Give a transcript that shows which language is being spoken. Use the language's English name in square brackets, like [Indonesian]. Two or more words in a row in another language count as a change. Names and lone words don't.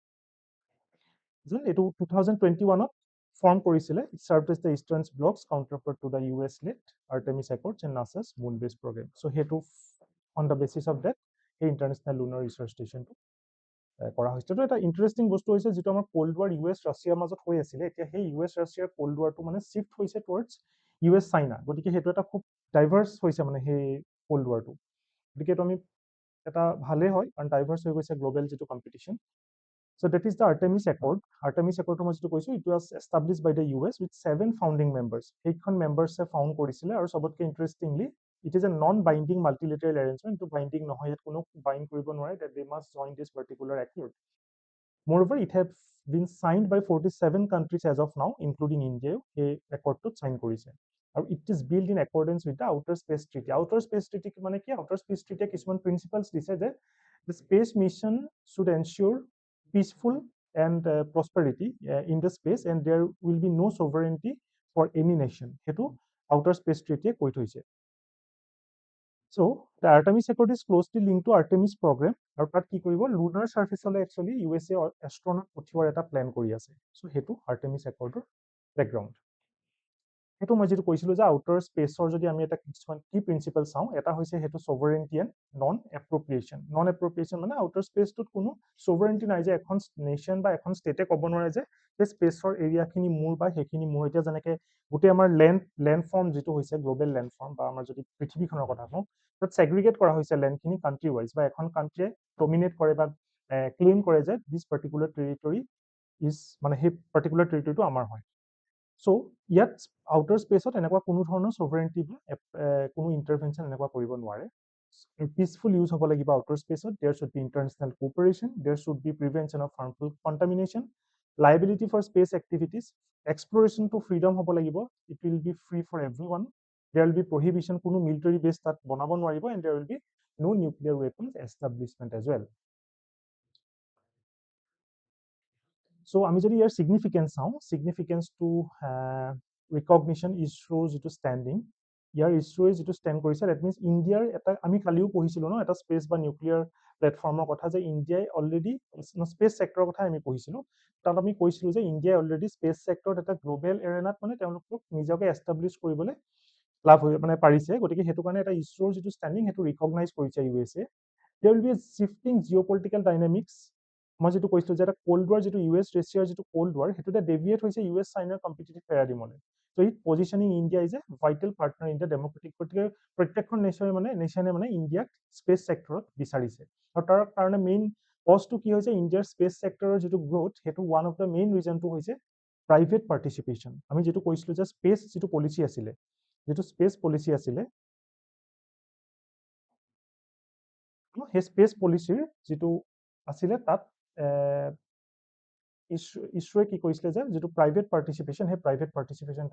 [Assamese] যেন এটো 2021 ফৰ্ম কৰিছিল [English] it served as the eastern block's counterpart to the US led Artemis Accords and NASA's moon based program [Assamese] so hetu [English] on the basis of that the International Lunar Research Station [Assamese] কৰা হৈছে তো এটা ইন্টাৰেস্টিং বস্তু হৈছে যেটো আমাৰ [English] cold war [Assamese] US ৰাছিয়াৰ মাজত হৈ আছিল এতিয়া সেই US ৰাছিয়াৰ [English] cold war [Assamese] মানে শিফট হৈছে [English] towards US China [Assamese] গতিকে হেতু এটা খুব ডাইভাৰ্স হৈছে মানে সেই [English] cold war [Assamese] গতিকে তো আমি এটা ভালে হয় কাৰণ ডাইভাৰ্স হৈ গৈছে গ্লোবাল যেটো কম্পিটিশন [English] So that is the Artemis Accord. Artemis Accord [Assamese] মই যেটো কৈছো [English] it was established by the US with 7 founding members. এইখন members found [Assamese] কৰিছিলে আৰু সবতকৈ ইন্টাৰেস্টিংলি [English] it is a non-binding multilateral arrangement to binding [Assamese] নহয় ইয়াত কোনো bind কৰিব নোৱাৰে [English] that they must join this particular accord. Moreover, it has been signed by 47 countries as of now, including India. A accord to sign [Assamese] কৰিছে আৰু [English] it is built in accordance with the Outer Space Treaty. Outer Space Treaty [Assamese] মানে কি [English] Outer Space Treaty [Assamese] কিছুমান principles দিছে যে [English] the space mission should ensure peaceful and prosperity in the space and there will be no sovereignty for any nation. [Assamese] হেতু Outer Space Treaty কৈ থৈছে [English] So the Artemis Accord is closely linked to Artemis program [Assamese] আৰু তাত কি কৰিব [English] lunar surface [Assamese] হলে actually USA astronaut পঠিওৱাৰ এটা প্ল্যান কৰি আছে so হেতু Artemis Accordৰ background হেতু মই যেটো কৈছিলো যে [English] outer space [Assamese] যদি আমি এটা কিছুমান কি প্ৰিন্সিপল চাও এটা হৈছে হেতু [English] sovereignty and non appropriation [Assamese] মানে [English] outer space [Assamese] কোনো সভাৰেন্টি নাই যে এখন নেশন বা এখন ষ্টেটে ক'ব নোৱাৰে যে এই স্পেচৰ এৰিয়াখিনি মোৰ বা হেখিনি মোৰ এতিয়া যেনেকৈ গোটেই আমাৰ [English] land form [Assamese] যেটো হৈছে [English] global land form [Assamese] বা আমাৰ যদি পৃথিৱীখনৰ কথা কওঁ তাত সেগ্ৰিগেট কৰা হৈছে ল্যান্ডখিনি [English] country wise [Assamese] বা এখন কান্ট্ৰিয়ে ডমিনেট কৰে বা ক্লেইম কৰে যে [English] this particular territory is [Assamese] মানে হে পাৰ্টিকুলাৰ টেৰিটৰিটো আমাৰ হয় [English] So yet outer space [Assamese] ত এনেকুৱা কোনো ধৰণৰ [English] sovereignty কোনো intervention [Assamese] এনেকুৱা কৰিব নোৱাৰে [English] peaceful use [Assamese] হ'ব লাগিব [English] outer space ত there should be international cooperation there should be prevention of harmful contamination liability for space activities exploration to freedom [Assamese] হ'ব লাগিব [English] it will be free for everyone there will be prohibition কোনো military base [Assamese] তাত বনাব নোৱাৰিব [English] and there will be no nuclear weapons establishment as well [Assamese] So আমি যদি ইয়াৰ significance to recognition ISRO যেটো standing ইয়াৰ ISRO যেটো stand কৰিছে [English] that means [Assamese] ইণ্ডিয়াৰ এটা আমি কালিও পঢ়িছিলো ন এটা স্পেচ বা [English] nuclear platform [Assamese] কথা যে ইণ্ডিয়াই অলৰেডি [English] space sector [Assamese] কথা আমি পঢ়িছিলো তাত আমি কৈছিলো যে ইণ্ডিয়াই অলৰেডি [English] space sector [Assamese] এটা [English] global arena [Assamese] মানে তেওঁলোকক নিজকে এস্টাবলিশ কৰিবলৈ লাভ হৈ মানে পাৰিছে গতিকে সেইটো কাৰণে এটা ইছৰোৰ যিটো ষ্টেণ্ডিং সেইটো ৰিকগনাইজ কৰিছে [English] USA there will be a shifting geopolitical dynamics [Assamese] মই যেটো কৈছো যে এটা [English] cold war [Assamese] যেটো US ৰাছিয়াৰ যেটো [English] cold war [Assamese] হেতুতে ডেভিয়েট হৈছে US চাইনাৰ [English] competitive paradigm so it positioning India is a vital partner in the democratic [Assamese] গতিকে প্ৰত্যেকখন নেশ্যনে মানে ইণ্ডিয়াক [English] space sector [Assamese] বিচাৰিছে আৰু তাৰ কাৰণে [English] main cause [Assamese] কি হৈছে ইণ্ডিয়াৰ [English] space sector [Assamese] যেটো গ্ৰোথ হেতু [English] one of the main reason [Assamese] হৈছে [English] private participation [Assamese] আমি যেটো কৈছিলো যে স্পেচ যেটো পলিসি আছিলে যেটো [English] space policy [Assamese] আছিলে সেই [English] space policy [Assamese] যেটো আছিলে তাত ইছৰোৱে কি কৈছিলে যে যেটো [English] private participation [Assamese] হে [English] private participation